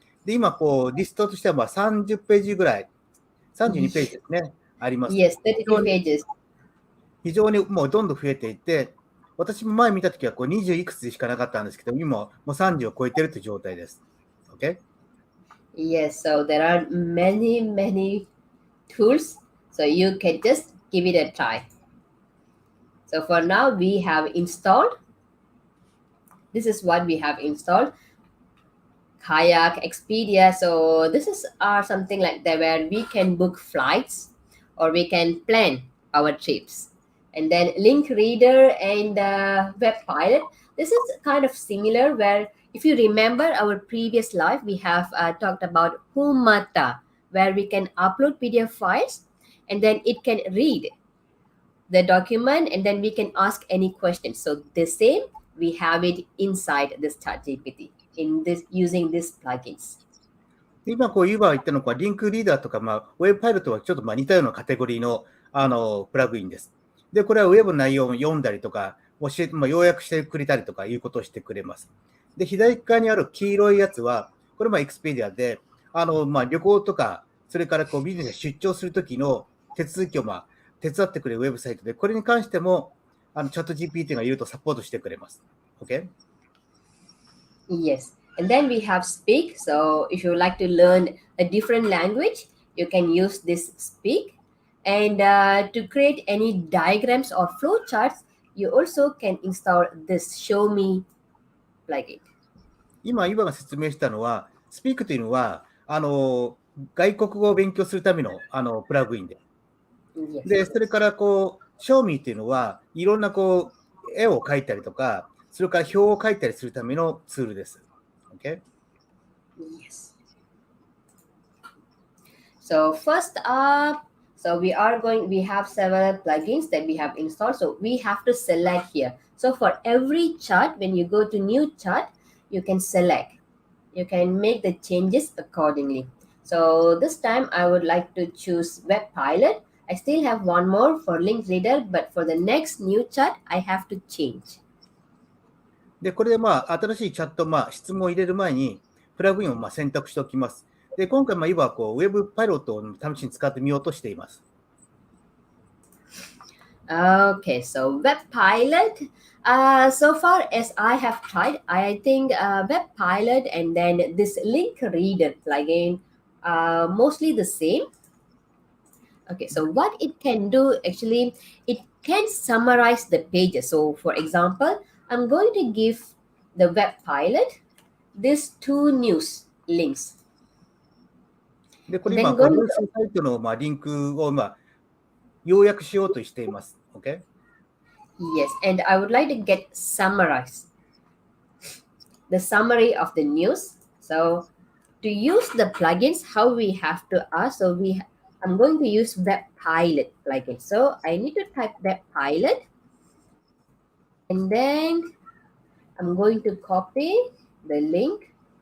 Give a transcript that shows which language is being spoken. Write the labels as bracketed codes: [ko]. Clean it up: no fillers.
[ja] で、今、リストとしては30ページぐらい、32ページですね、あります。 [en] Yes, 32 pages. [ja] 非常にもうどんどん増えていて、私も前見たときは20いくつしかなかったんですけど、今もう30を超えているという状態です。 [en] Okay? Yes, so there are many tools. So you can just give it a try. So for now, we have installed. This is what we have installed. Kayak, Expedia. So this is something like that where we can book flights or we can plan our trips. And then link reader and web pilot. This is kind of similar where if you remember our previous live, we have talked about Humata, where we can upload PDF files and then it can read the document and then we can ask any questions. So the same, we have it inside this ChatGPT in this using these plugins. [ja] 今、ユーバーが言ったのは、リンクリーダーとか、ウェブパイロットはちょっと似たようなカテゴリーの、プラグインです。で、これはウェブの内容を読んだりとか、要約してくれたりとかいうことをしてくれます。で、左側にある黄色いやつは、これエクスペディアで、旅行とか、それからビジネスで出張するときの手続きを手伝ってくれるウェブサイトで、これに関しても、チャット GPT がいるとサポートしてくれます。 [en] Okay? Yes. And then we have Speak. So if you like to learn a different language, you can use this Speak. And to create any diagrams or flowcharts, you also can install this Show Me plugin. [ja] 今、ユーバーが説明したのは、Speak というのは、外国語を勉強するための、プラグインで。 [en] Yes. [ja] で、それからShow Me っていうのは、いろんな絵を描いたりとか、それから表を書いたりするためのツールです。 [en] Okay? Yes. So first up, we have several plugins that we have installed. So we have to select here. So for every chart, when you go to new chart, you can select. You can make the changes accordingly. So this time I would like to choose Web Pilot. I still have one more for link reader, but for the next new chart, I have to change. [ja] で、これで新しいチャット、質問を入れる前に、プラグインを選択しておきます。で、今回、今はウェブパイロットを試しに使ってみようとしています。 [en] Okay, so Web Pilot. So far as I have tried, I think Web Pilot and then this link reader plugin are mostly the same. Okay, so what it can do actually, it can summarize the pages. So for example, I'm going to give the Web Pilot these 2 news links. [ja] で、これ今、ニュースサイトのリンクを要約しようとしています。 [en] Okay? Yes, and I would like to get summarize the summary of the news. So to use the plugins, how we have to ask. So I'm going to use Web Pilot plugin. So I need to type Web Pilot. And then I'm going to copy the link.